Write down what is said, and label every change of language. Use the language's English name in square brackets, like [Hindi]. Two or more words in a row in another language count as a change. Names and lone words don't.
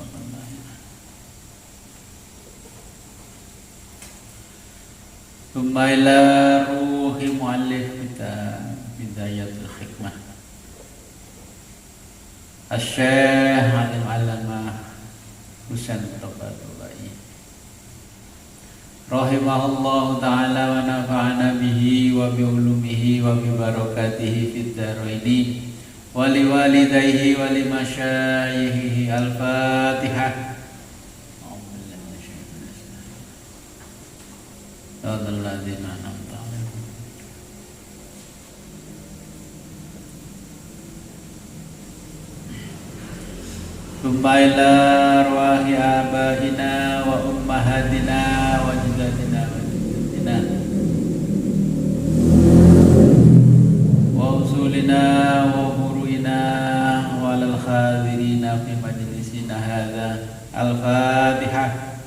[Arabic] ثم إلى روح مؤلف كتاب بداية الحكمة الشيخ العالم العلامة حسين طباطبائي رحمه الله تعالى ونفعنا به وبعلومه وببركاته في الدارين ولوالديه ولمشايخه. الفاتحة. الذين أنعمت عليهم. ثم إلى أرواح آبائنا وأمهاتنا وجداتنا وجداتنا وأصولنا وفروعنا وللحاضرين في مجلسنا هذا. الفاتحة.